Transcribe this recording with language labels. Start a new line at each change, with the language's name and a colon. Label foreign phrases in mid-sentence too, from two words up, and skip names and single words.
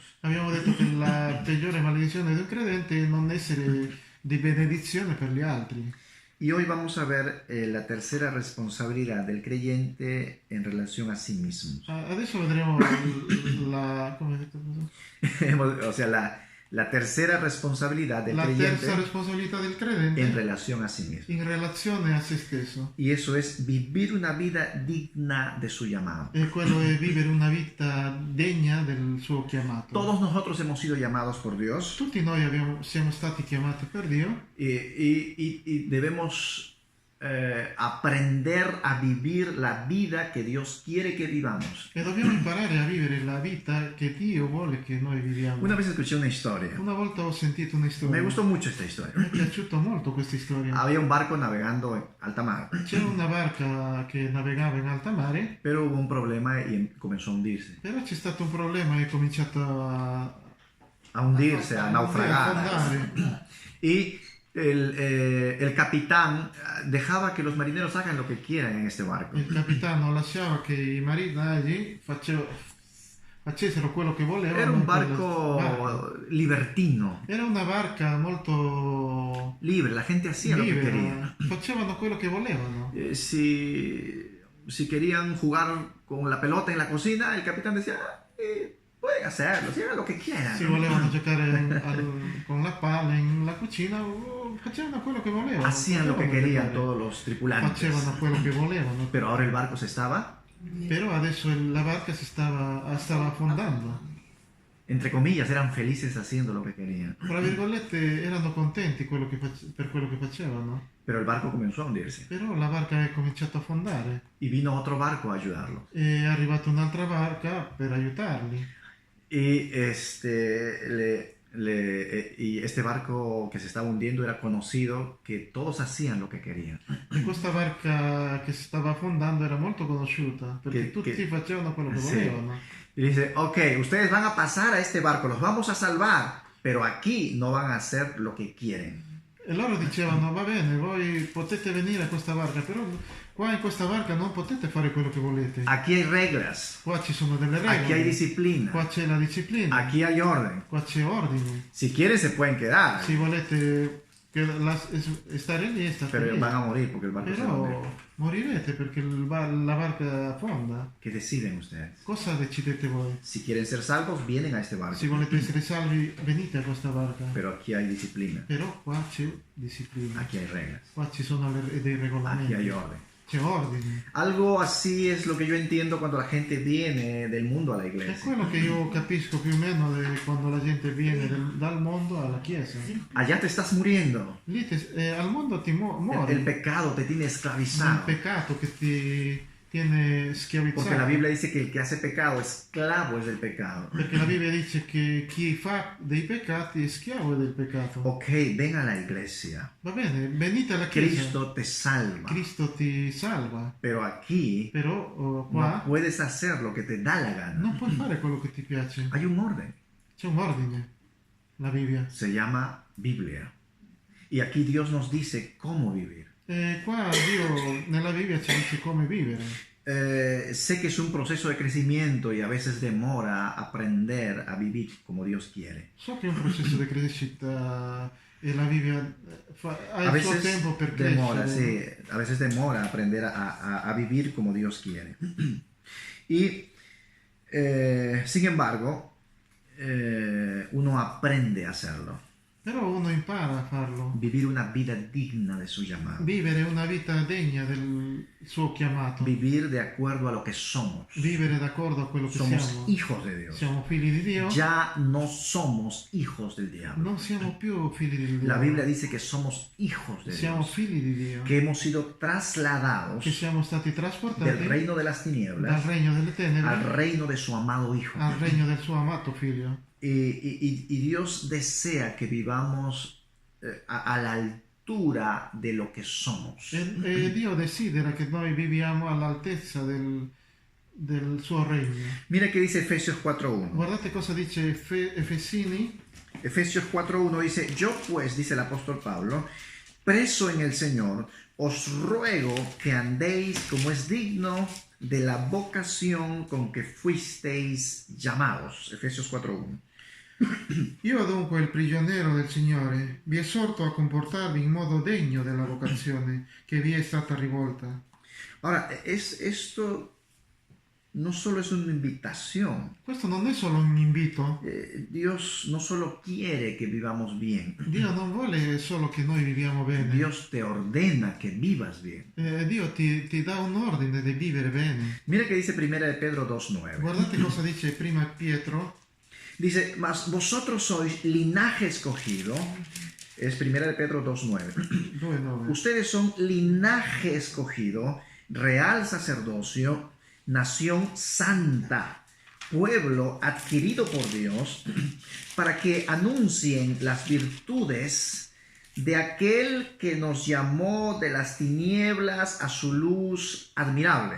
Italian: Abbiamo detto che la peggiore maledizione di un credente è non essere di benedizione per gli altri.
Spanish: Y hoy vamos a ver la tercera responsabilidad del creyente en relación a sí mismo.
Italian: Adesso vedremo come hai detto?
Spanish: O sea, la tercera responsabilidad del La creyente
Italian: terza responsabilità del credente
Spanish: en relación a sí mismo.
Italian: in relazione a se stesso.
Spanish: Y eso es vivir una vida digna de su llamado.
Italian: E quello è vivere una vita degna del suo chiamato.
Spanish: Todos nosotros hemos sido llamados por Dios
Italian: Tutti noi siamo stati chiamati per Dio
Spanish: y debemos aprender a vivir la vida que Dios quiere que vivamos.
Italian: e dobbiamo imparare a vivere la vita che Dio vuole che noi viviamo.
Spanish: Una vez escuché una historia.
Italian: Una volta ho sentito una storia.
Spanish: Me gustó mucho esta historia.
Italian: Mi è piaciuta molto questa storia.
Spanish: Había un barco navegando en alta mar,
Italian: C'era una barca che navigava in alta mare,
Spanish: pero hubo un problema y comenzó a hundirse.
Italian: però c'è stato un problema e è cominciato
Spanish: A hundirse, a naufragar.
Italian: affondare.
Spanish: Y el capitán dejaba que los marineros hagan lo que quieran en este barco.
Italian: Il capitano lasciava che i marinai facessero quello che volevano.
Spanish: Era un
Italian: in quella
Spanish: barco
Italian: barca.
Spanish: libertino,
Italian: Era una barca molto
Spanish: libre, la gente hacía lo que
Italian: libera,
Spanish: quería.
Italian: facevano quello che volevano.
Spanish: Si querían jugar con la pelota en la cocina, el capitán decía, pueden hacerlo, si hagan lo que quieran.
Italian: Se volevano giocare con la palla nella cucina, facevano quello che volevano.
Spanish: Hacían lo que
Italian: Potevano
Spanish: querían
Italian: giocare.
Spanish: todos los tripulantes.
Italian: Facevano quello che volevano.
Spanish: Pero ahora el barco se estaba,
Italian: Però adesso la barca stava affondando.
Spanish: entre comillas, eran felices haciendo lo que querían.
Italian: Tra virgolette erano contenti per quello che facevano.
Spanish: Pero el barco comenzó a hundirse.
Italian: Però la barca è cominciata a affondare.
Spanish: Y vino otro barco a ayudarlo.
Italian: È arrivata un'altra barca per aiutarli.
Spanish: Y este barco que se estaba hundiendo era conocido que todos hacían lo que querían.
Italian: E questa barca che si stava affondando era molto conosciuta perché tutti facevano quello che sì. volevano.
Spanish: Y dice, ok, ustedes van a pasar a este barco, los vamos a salvar, pero aquí no van a hacer lo que quieren.
Italian: E loro dicevano, va bene, voi potete venire a questa barca, però qua in questa barca non potete fare quello che volete.
Spanish: Aquí hay reglas,
Italian: Qua ci sono delle regole,
Spanish: aquí hay disciplina,
Italian: qua c'è la disciplina,
Spanish: aquí hay orden.
Italian: qua c'è ordine.
Spanish: Si quieren se pueden quedar,
Italian: Se volete stare lì, state
Spanish: pero
Italian: lì.
Spanish: van a morir porque el barco se hunde.
Italian: Però morirete perché la barca affonda.
Spanish: ¿Qué deciden ustedes?
Italian: Cosa decidete voi?
Spanish: Si quieren ser salvos, vienen a este barco,
Italian: Se volete essere salvi, venite a questa barca.
Spanish: pero aquí hay disciplina,
Italian: Però qua c'è disciplina.
Spanish: aquí hay reglas,
Italian: Qua ci sono dei
Spanish: aquí
Italian: regolamenti.
Spanish: hay orden.
Italian: c'è ordine.
Spanish: Algo así es lo que yo entiendo cuando la gente viene del mundo a la
Italian: È
Spanish: iglesia.
Italian: quello che io capisco più o meno quando la gente viene dal mondo alla chiesa.
Spanish: Allá te estás muriendo.
Italian: Lì al mondo ti muori.
Spanish: El pecado te tiene
Italian: Il
Spanish: esclavizado.
Italian: peccato che ti tiene
Spanish: Porque
Italian: schiavizzato.
Spanish: la Biblia dice que el que hace pecado, esclavo es del pecado.
Italian: Perché la Bibbia dice che chi fa dei peccati è schiavo del peccato.
Spanish: Ok, ven a la iglesia.
Italian: Va bene, venite alla chiesa.
Spanish: Cristo te salva.
Italian: Cristo ti salva.
Spanish: Pero aquí
Italian: Però
Spanish: no
Italian: qua
Spanish: puedes hacer lo que te da la gana.
Italian: non puoi fare quello che ti piace.
Spanish: Hay un orden.
Italian: C'è un ordine. La Bibbia.
Spanish: Se llama Biblia. Y aquí Dios nos dice cómo vivir.
Italian: Qua Dio nella Bibbia ci dice come vivere.
Spanish: Sé que es un proceso de crecimiento y a veces demora aprender a vivir como Dios quiere.
Italian: So che è un processo di crescita e la Bibbia ha
Spanish: A
Italian: il suo
Spanish: veces
Italian: tempo per
Spanish: demora,
Italian: crescere.
Spanish: sí, a veces demora aprender a vivir como Dios quiere. Y sin embargo, uno aprende a hacerlo.
Italian: Però uno impara a farlo.
Spanish: Vivir una vida digna de su llamado.
Italian: Vivere una vita degna del suo chiamato.
Spanish: Vivir de acuerdo a lo que somos.
Italian: Vivere d'accordo a quello che
Spanish: Somos
Italian: siamo.
Spanish: hijos de Dios.
Italian: Siamo figli di Dio.
Spanish: Ya no somos hijos del diablo.
Italian: Non siamo più figli di Dio.
Spanish: La Biblia dice que somos hijos de
Italian: Siamo
Spanish: Dios.
Italian: figli di Dio.
Spanish: Que hemos sido trasladados
Italian: Che siamo stati trasportati
Spanish: del reino de las
Italian: dal
Spanish: tinieblas
Italian: regno delle
Spanish: al
Italian: tenebre
Spanish: reino de su amado Hijo.
Italian: al regno del suo amato figlio.
Spanish: Y Dios desea que vivamos a la altura de lo que somos.
Italian: E Dio desidera che noi viviamo all'altezza del suo regno.
Spanish: Mira que dice Efesios 4.1.
Italian: Guardate cosa dice Efesini.
Spanish: Efesios 4.1 dice, yo pues, dice el apóstol Pablo, preso en el Señor, os ruego que andéis como es digno de la vocación con que fuisteis llamados. Efesios 4.1.
Italian: Io dunque, il prigioniero del Signore, vi esorto a comportarvi in modo degno della vocazione che vi è stata rivolta.
Spanish: Ahora, esto no solo es una invitación.
Italian: Questo non è solo un invito.
Spanish: Dios no solo quiere que vivamos bien.
Italian: Dio non vuole solo che noi viviamo bene.
Spanish: Dios te ordena que vivas bien.
Italian: Dio ti dà un ordine di vivere bene.
Spanish: Mira que dice 1 de Pedro 2.9.
Italian: Guardate cosa dice prima Pietro.
Spanish: Dice, mas vosotros sois linaje escogido. Es 1 de Pedro 2.9. 2:9. Ustedes son linaje escogido, real sacerdocio, nación santa, pueblo adquirido por Dios, para que anuncien las virtudes de aquel que nos llamó de las tinieblas a su luz admirable.